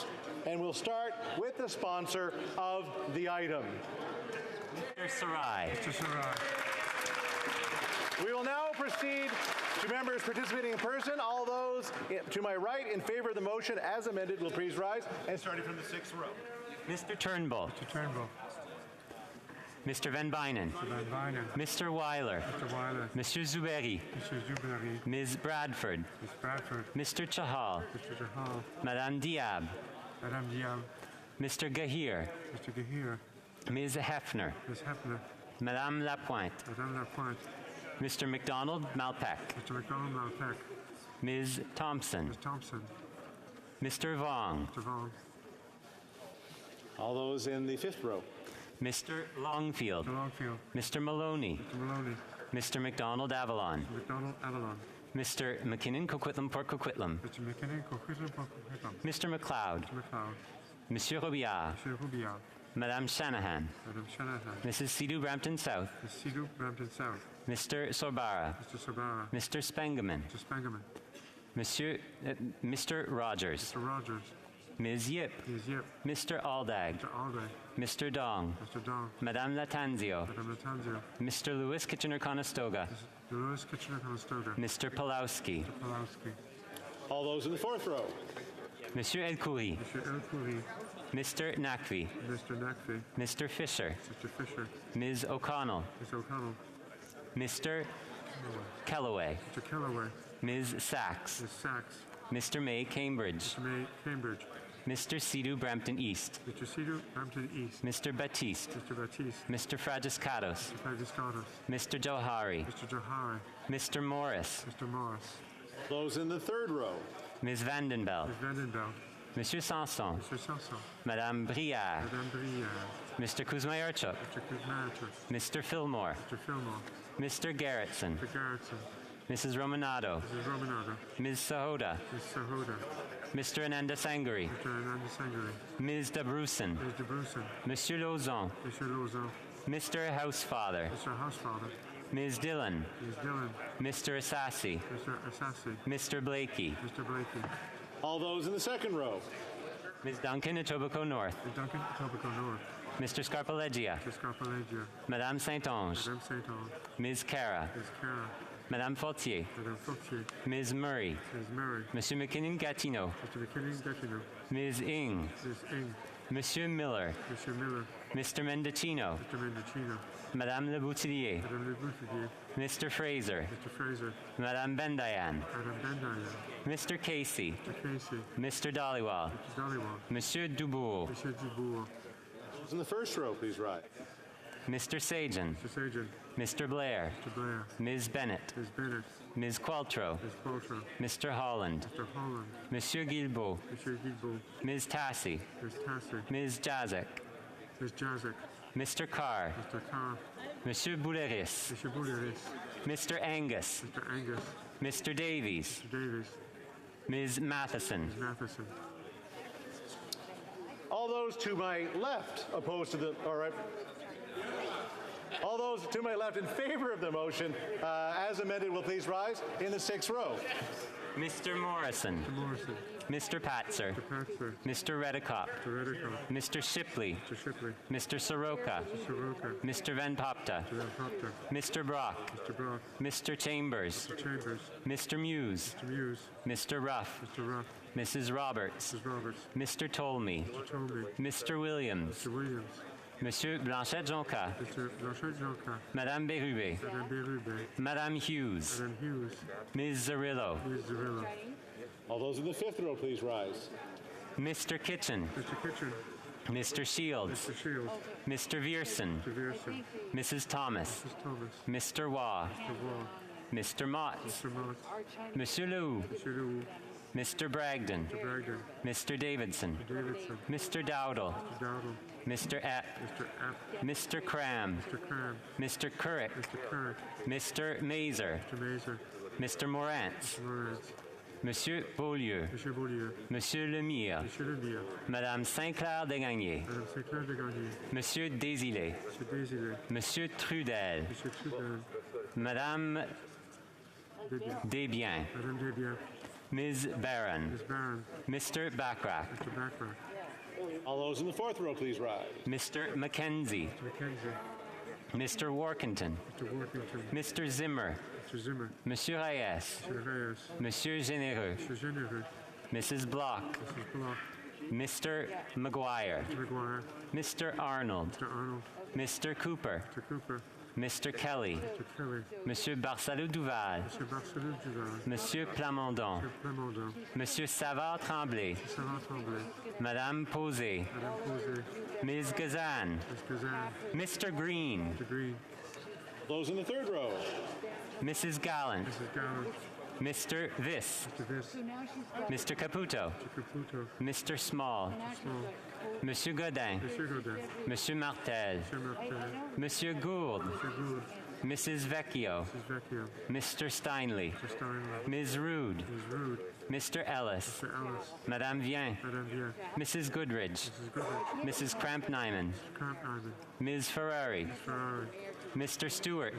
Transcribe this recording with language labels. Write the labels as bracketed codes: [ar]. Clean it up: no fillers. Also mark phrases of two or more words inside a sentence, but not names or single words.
[en] And we'll start with the sponsor of the item. Mr. Sarai. Mr. Sarai. We will now proceed to members participating in person. All those to my right in favor of the motion as amended will please rise, and starting from the 6th row. Mr. Turnbull. Mr. Turnbull. Mr. Van Bynen. Mr. Van Bynen. Mr. Weiler. Mr. Weiler. Monsieur Zuberi. Mr. Zuberi. Ms. Bradford. Ms. Bradford. Mr. Chahal. Mr. Chahal. Madame Diab. Madame Diab. Mr. Gahir. Mr. Gahir. Ms. Hefner. Ms. Hefner. Madame Lapointe. Madame Lapointe. Mr. McDonald Malpeck. Mr. McDonald Malpeck. Ms. Thompson. Ms. Thompson. Mr. Vong. Mr. Vong. All those in the 5th row. Mr. Longfield. Mr. Longfield. Mr. Maloney. Mr. Maloney. Mr. McDonald Avalon. Mr. McDonald Avalon. Mr. McKinnon Coquitlam Port Coquitlam. Mr. McKinnon Coquitlam Port Coquitlam. Mr. McLeod. Mr. McLeod. Monsieur Robillard. Monsieur Robillard. Madame Shanahan. Madame Shanahan. Mrs. Sidhu Brampton South. Mrs. Sidhu Brampton South. Mr. Sorbara. Mr. Sorbara. Mr. Spengeman. Mr. Spengeman. Mr. Rogers. Mr. Rogers. Ms. Yip. Ms. Yip. Mr. Aldag. Mr. Aldag. Mr. Dong. Mr. Dong. Madame Latanzio. Madame Latanzio. Mr. Lewis Kitchener-Conestoga. Mr. Lewis Kitchener-Conestoga. Mr. Pulowski. Mr. Pulowski. All those in the 4th row. Monsieur El-Khoury. Mr. El-Khoury. Mr. Nakvi. Mr. Nakvi. Mr. Fisher. Mr. Fisher. Ms. O'Connell. Ms. O'Connell. Mr. Kellaway. Mr. Kellaway. Ms. Sachs. Ms. Sachs. Mr. May Cambridge. Mr. May Cambridge. Mr. Sidhu Brampton East. Mr. Sidhu Brampton East. Mr. Batiste. Mr. Batiste. Mr. Fragiscatos. Mr. Fragiscatos. Mr. Johari. Mr. Johari. Mr. Morris. Mr. Morris. Those in the 3rd row. Ms. Vandenbel. Ms. Vandenbel. Monsieur Sanson. Mr. Sanson. Madame Briard. Madame Briard. Mr. Kuzmayarchuk. Mr. Kuzmayarchuk. Mr. Fillmore. Mr. Fillmore. Mr. Garrettson. Mr. Garrettson. Mrs. Romanado. Mrs. Romanado. Ms. Sahoda. Ms. Sahoda. Mr. Ananda Sangari. Mr. Ananda Sangari. Ms. Dabrusin. Ms. Dabrusin. Monsieur Lauzon. Monsieur Lauzon. Mr. Housefather. Mr. Housefather. Ms. Dillon. Ms. Dillon. Mr. Assassi. Mr. Assassi. Mr. Blakey. Mr. Blakey. All those in the 2nd row. Ms. Duncan, Etobicoke North. Ms. Duncan, Etobicoke North. Mr. Scarpaleggia. Mr. Scarpaleggia. Madame Saint-Onge. Madame Saint-Onge. Ms. Cara. Ms. Cara. Madame Fautier. Madame Fautier. Ms. Murray. Ms. Murray. Monsieur McKinnon-Gatineau. Mr. McKinnon-Gatineau. Ms. Ing. Ms. Ing. Monsieur Miller. Monsieur Miller. Mr. Mendocino. Mr. Mendocino. Madame Le Boutillier. Madame Le Boutillier. Mr. Fraser. Mr. Fraser. Madame Bendayan. Madame Bendayan. Mr. Casey. Mr. Casey. Mr. Dhaliwal. Mr. Dhaliwal. Monsieur Dubourg. Monsieur Dubourg. Those in the 1st row, please rise. Mr. Sajan. Mr. Sajan. Mr. Blair. Mr. Blair. Ms. Bennett. Ms. Bennett. Ms. Qualtrough. Ms. Qualtrough. Mr. Holland. Mr. Holland. Monsieur Guilbeault. Monsieur Guilbeault. Ms. Tassi. Ms. Tassi. Ms. Jazek. Ms. Jazek. Mr. Carr. Mr. Carr. Monsieur Bouleris. Monsieur Bouleris. Mr. Angus. Mr. Angus. Mr. Davies. Mr. Davies. Ms. Matheson. Ms. Matheson. All those to my left opposed to the, all right. All those to my left in favor of the motion as amended will please rise in the sixth row. Mr. Morrison. Mr. Morrison. Mr. Patzer. Mr. Patzer. Mr. Redekop. Mr. Redekop. Mr. Shipley. Mr. Shipley. Mr. Soroka. Mr. Soroka. Mr. Van Popta. Mr. Van Popta. Mr. Brock. Mr. Brock. Mr. Chambers. Mr. Chambers. Mr. Muse. Mr. Muse. Mr. Ruff. Mr. Ruff. Mrs. Roberts. Mrs. Roberts. Mr. Tolmie. Mr. Tolmie. Mr. Williams. Mr. Williams. Monsieur Blanchette-Jonca. Mr. Blanchette-Jonca. Madame Bérubé. Madame Bérubé. Madame Hughes. Madame Hughes. Ms. Zarillo. Ms. Zarillo. All those in the fifth row please rise. Mr. Kitchen. Mr. Kitchen. Mr. Shields. Mr. Shields. Mr. Vierson. Mr. Vierson. Mrs. Thomas. Mrs. Thomas. Mr. Waugh. Mr. Waugh. Mr. Mott. Mr. Mott. Monsieur Lew. Mr. Lew. Mr. Bragdon. Mr. Bragdon. Mr. Davidson. Mr. Davidson. Mr. Dowdle. Mr. Dowdle. Mr. Epp. Mr. Epp. Mr. Cram. Mr. Cram. Mr. Currick. Mr. Currick. Mr. Mazer. Mr. Mazer. Mr. Morantz. Mr. Morantz. Monsieur Beaulieu. Monsieur Beaulieu. Monsieur Lemire. Monsieur Lemire. Madame Saint-Clair Desgagnés. Madame Saint-Clair Desgagnés. Monsieur Désilé. Monsieur Désilé. Monsieur Trudel. Monsieur Trudel. Madame Desbiens. Madame Desbiens. Ms. Barron. Ms. Barron. Mr. Backrack. Mr. Backrack. All those in the fourth row please rise. Mr. Mackenzie. Mr. Mackenzie. Mr. Workington. Mr. Workington. Mr. Zimmer. Mr. Zimmer. Monsieur Reyes. Mr. Reyes. Monsieur Généreux. Mr. Généreux. Mrs. Block. Mrs. Block. Mr. McGuire. Mr. McGuire. Mr. Arnold. Mr. Arnold. Mr. Cooper. Mr. Cooper. Mr. Kelly. Mr. Kelly. Monsieur Barsalou-Duval. Monsieur Barcelou Duval. Monsieur Plamondon. Monsieur Plamondon. Monsieur Savard-Tremblay. Monsieur Savard-Tremblay. Madame Posé. Madame Posé. Ms. Gazan. Ms. Gazan. Mr. Green. Mr. Green. Those in the third row. Mrs. Gallant. Mrs. Gallant. Mr. Viss. Mr. Viss. Mr. Caputo. Mr. Caputo. Mr. Small. Mr. Small. Monsieur Godin. Monsieur Godin. Monsieur Martel. Monsieur Martel. Monsieur Gould. Monsieur Gould. Mrs. Vecchio. Mrs. Vecchio. Mr. Steinley. Mr. Steinley. Ms. Rude. Ms. Rude. Mr. Ellis. Mr. Ellis. Madame Vien. Madame Vien. Mrs. Goodridge. Mrs. Goodrich. Mrs. Cramp-Nyman. Mr. Cramp-Nyman. Ms. Ferrari. Ms. Ferrari. Mr. Stewart.